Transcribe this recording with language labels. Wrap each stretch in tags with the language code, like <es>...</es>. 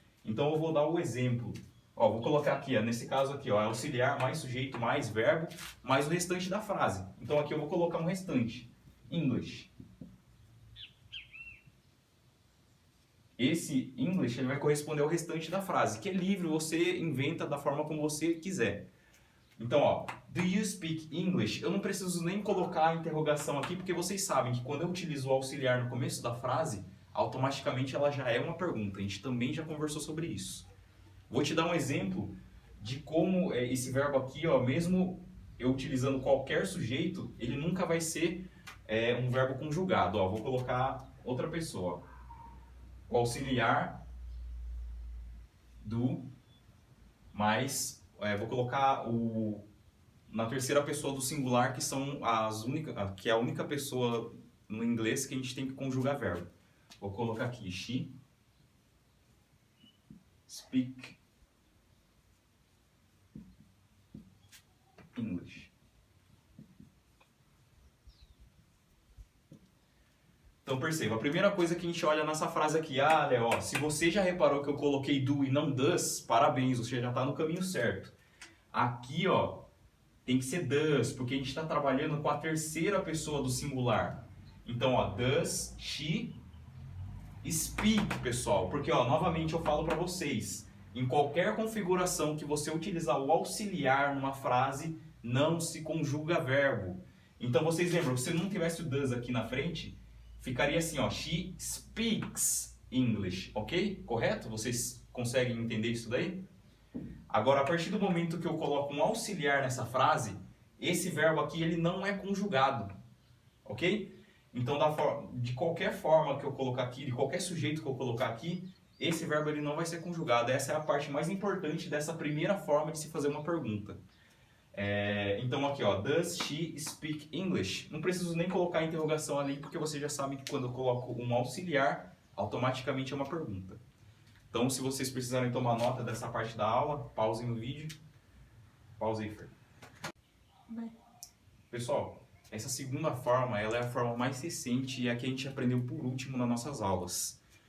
<pt>Então eu vou dar o exemplo. Ó, vou colocar aqui, ó, nesse caso aqui, ó, auxiliar mais sujeito mais verbo, mais o restante da frase. Então aqui eu vou colocar um restante. English. Esse English ele vai corresponder ao restante da frase, que é livre, você inventa da forma como você quiser. Então, ó,</pt> <en>do you speak English?</en> <pt>Eu não preciso nem colocar a interrogação aqui, porque vocês sabem que quando eu utilizo o auxiliar no começo da frase, automaticamente ela já é uma pergunta. A gente também já conversou sobre isso. Vou te dar um exemplo de como esse verbo aqui, ó, mesmo eu utilizando qualquer sujeito, ele nunca vai ser um verbo conjugado. Ó, vou colocar outra pessoa. O auxiliar do mais... vou colocar na terceira pessoa do singular, que são que é a única pessoa no inglês que a gente tem que conjugar verbo. Vou colocar aqui,</pt> <en>she speak English.</en> <pt>Então perceba, a primeira coisa que a gente olha nessa frase aqui, Léo, ó, se você já reparou que eu coloquei do e não does, parabéns, você já está no caminho certo. Aqui, ó, tem que ser does, porque a gente está trabalhando com a terceira pessoa do singular. Então, ó,</pt> <en>does she speak,</en> <pt>pessoal? Porque, ó, novamente eu falo para vocês, em qualquer configuração que você utilizar o auxiliar numa frase, não se conjuga verbo. Então, vocês lembram, se não tivesse o does aqui na frente, ficaria assim, ó,</pt> <en>she speaks English,</en> <pt>ok? Correto? Vocês conseguem entender isso daí? Agora, a partir do momento que eu coloco um auxiliar nessa frase, esse verbo aqui ele não é conjugado, ok? Então, de qualquer forma que eu colocar aqui, de qualquer sujeito que eu colocar aqui, esse verbo ele não vai ser conjugado. Essa é a parte mais importante dessa primeira forma de se fazer uma pergunta. Então aqui, ó,</pt> <en>does she speak English?</en> <pt>Não preciso nem colocar a interrogação ali, porque você já sabe que quando eu coloco um auxiliar, automaticamente é uma pergunta. Então, se vocês precisarem tomar nota dessa parte da aula, pausem o vídeo. Pausa aí, Fer. Pessoal, essa segunda forma, ela é a forma mais recente e é a que a gente aprendeu por último nas nossas aulas.</pt>